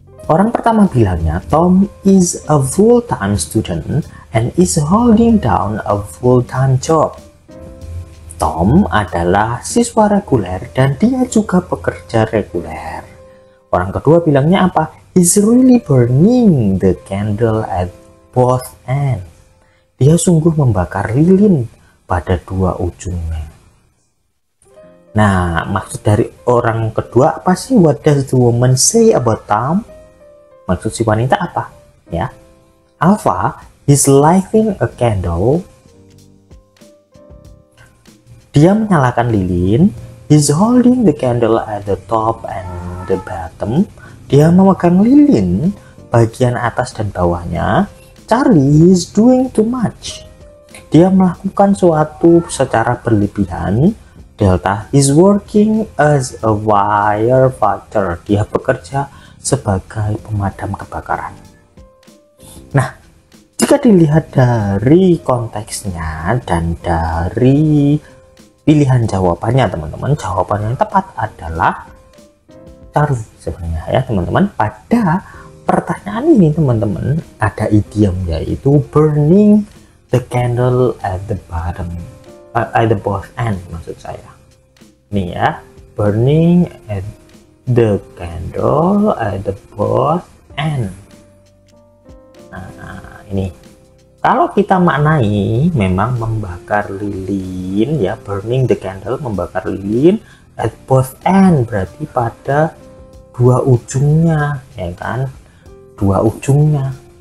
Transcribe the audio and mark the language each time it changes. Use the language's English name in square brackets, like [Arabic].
[Indonesian] Orang pertama bilangnya, [English] Tom is a full-time student and is holding down a full-time job. [Indonesian] Tom adalah siswa reguler dan dia juga pekerja reguler. Orang kedua bilangnya apa? [English] He's really burning the candle at both ends. [Indonesian] Dia sungguh membakar lilin pada dua ujungnya. Nah, maksud dari orang kedua apa sih? [English] What does the woman say about Tom? [Indonesian] Maksud si wanita apa? [English] Ya, Alpha, he's lighting a candle. [Indonesian] Dia menyalakan lilin. [English] He's holding the candle at the top and the bottom. [Indonesian] Dia memegang lilin bagian atas dan bawahnya. [English] Charlie is doing too much. [Indonesian] Dia melakukan suatu secara berlebihan. [English] Delta is working as a firefighter. [Indonesian] Dia bekerja sebagai pemadam kebakaran. Nah, jika dilihat dari konteksnya dan dari pilihan jawabannya teman-teman, jawaban yang tepat adalah Charlie sebenarnya ya teman-teman. Pada pertanyaan ini teman-teman ada idiom yaitu [English] burning the candle at the bottom, at the both end [Indonesian] maksud saya. [English] Nih ya, burning at the candle at the both end. [Indonesian] Nah, ini kalau kita maknai memang membakar lilin ya, [English] burning the candle, [Indonesian] membakar lilin [English] at both end, [Indonesian] berarti pada dua ujungnya ya kan, kedua ujungnya.